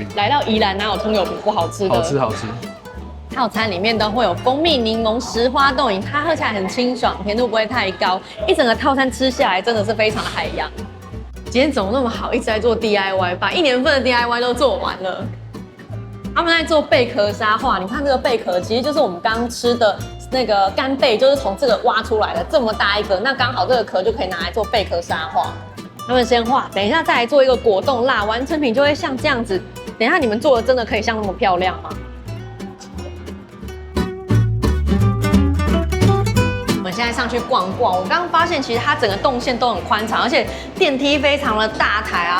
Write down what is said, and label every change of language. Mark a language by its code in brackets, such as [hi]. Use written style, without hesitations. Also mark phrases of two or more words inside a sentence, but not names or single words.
[zh] 来到宜蘭哪有蔥油餅不好吃的？好吃好吃。套餐裡面都會有蜂蜜檸檬石花凍飲，它喝起來很清爽，甜度不會太高。一整個套餐吃下來真的是非常的海洋。今天怎麼那麼好，一直在做 DIY， 把1年份的 DIY 都做完了。他們在做貝殼沙畫，你看這個貝殼其實就是我們剛剛吃的那個干貝，就是從這個挖出來的，這麼大一個，那剛好這個殼就可以拿來做貝殼沙畫。他們先畫，等一下再來做一個果凍蠟，完成品就會像這樣子。等一下你們做的真的可以像那麼漂亮嗎？我們現在上去逛逛，我剛剛發現其實它整個動線都很寬敞，而且電梯非常的大台啊。